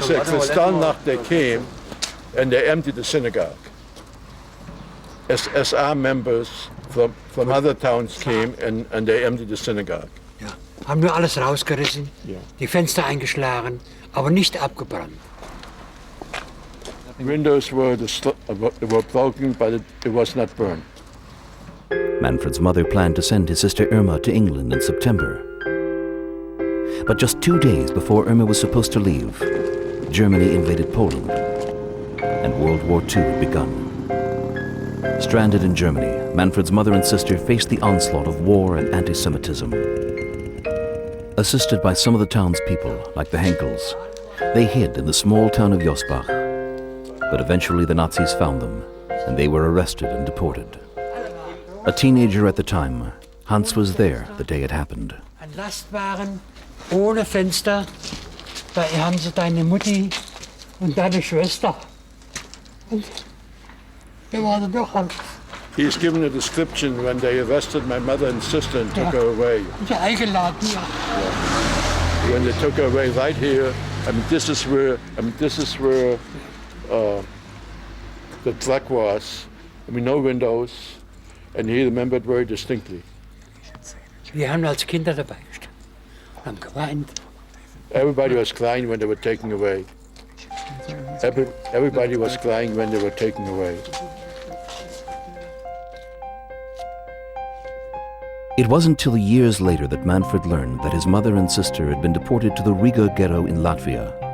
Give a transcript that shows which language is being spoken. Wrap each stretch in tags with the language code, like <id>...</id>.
<en>He said Kristallnacht they came and they emptied the synagogue. SR members from other towns came and they emptied the synagogue.</en> <de>Ja. Haben nur alles rausgerissen, Ja. die Fenster eingeschlagen, aber nicht abgebrannt.</de> <en>Windows were broken, but it was not burned. Manfred's mother planned to send his sister Irma to England in September. But just 2 days before Irma was supposed to leave, Germany invaded Poland, and World War II had begun. Stranded in Germany, Manfred's mother and sister faced the onslaught of war and anti-Semitism. Assisted by some of the townspeople, like the Henkels, they hid in the small town of Josbach. But eventually the Nazis found them, and they were arrested and deported. A teenager at the time, Hans was there the day it happened.</en> <de>Ein Lastwagen ohne Fenster, da haben sie deine Mutti und deine Schwester. Und wir waren doch halt.</de> <en>He's given a description when they arrested my mother and sister and took her away.</en> <de>Ja, eingeladen, ja.</de> <en>When they took her away right here, this is where the truck was. No windows, and he remembered very distinctly.</en> <de>Wir haben als Kinder dabei gestanden, haben geweint.</de> <en>Everybody was crying when they were taken away. Everybody was crying when they were taken away. It wasn't till years later that Manfred learned that his mother and sister had been deported to the Riga ghetto in Latvia.</en>